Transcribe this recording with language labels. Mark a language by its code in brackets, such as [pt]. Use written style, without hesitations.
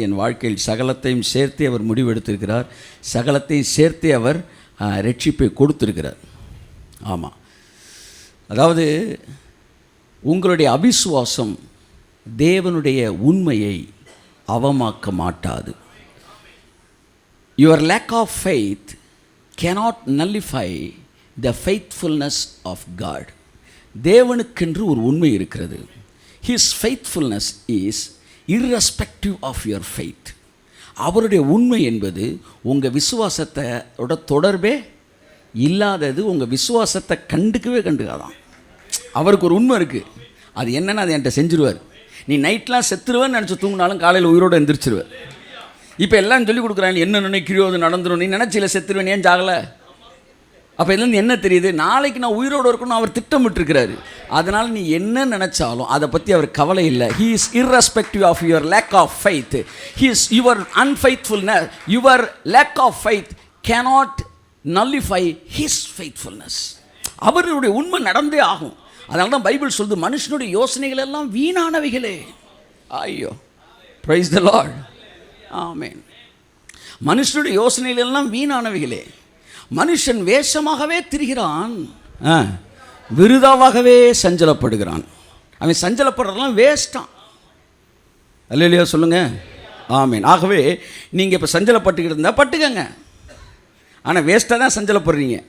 [ta] என் வாழ்க்கையில் சகலத்தையும் சேர்த்தே அவர் முடிவெடுத்திருக்கிறார். சகலத்தையும் சேர்த்தே அவர் ரட்சிப்பை கொடுத்திருக்கிறார். ஆமாம், அதாவது உங்களுடைய அவிசுவாசம் தேவனுடைய உண்மையை அவமாக்க மாட்டாது. [en] Your lack of faith cannot nullify the faithfulness of God. [ta] தேவனுக்கென்று ஒரு உண்மை இருக்கிறது. [en] His faithfulness is irrespective of your faith. [ta] அவருடைய உண்மை என்பது உங்கள் விசுவாசத்தோட தொடர்பே இல்லாதது. உங்கள் விசுவாசத்தை கண்டுக்காதான். அவருக்கு ஒரு உண்மை இருக்குது. அது என்னென்னு அதை என்கிட்ட செஞ்சுருவார். நீ நைட்லாம் செத்துருவேன்னு நினச்சி தூங்கினாலும் காலையில் உயிரோடு எந்திரிச்சிருவேன். இப்போ எல்லாம் சொல்லிக் கொடுக்குறாங்க, என்ன நினைக்கிறியோ அது நடந்துடும். நீ நினச்சில செத்துருவேன், ஏன் ஜாகலை? அப்போ இதுலேருந்து என்ன தெரியுது? நாளைக்கு நான் உயிரோடு இருக்கணும் அவர் திட்டமிட்டிருக்கிறாரு. அதனால் நீ என்ன நினச்சாலும் அதை பற்றி அவர் கவலை இல்லை. [en] He is irrespective of your lack of faith. He is your unfaithfulness. Your lack of faith cannot nullify his faithfulness. [ta] அவருடைய உண்மை நடந்தே ஆகும். அதனால தான் பைபிள் சொல்லுது, மனுஷனுடைய யோசனைகள் எல்லாம் வீணானவைகளே. [en] ஐயோ, praise the Lord. [ta] ஆமென். மனுஷனுடைய யோசனைகள் எல்லாம் வீணானவைகளே. மனுஷன் வேஷமாகவே திரிகிறான், விருதாவாகவே சஞ்சலப்படுகிறான். அவன் சஞ்சலப்படுறதெல்லாம் வேஸ்டான். அல்லேலூயா சொல்லுங்க. ஆமென். ஆகவே நீங்கள் இப்போ சஞ்சலப்பட்டுக்கிட்டு இருந்தால் பட்டுக்கங்க. ஆனால் வேஸ்ட்டாக தான் சஞ்சலப்படுறீங்க.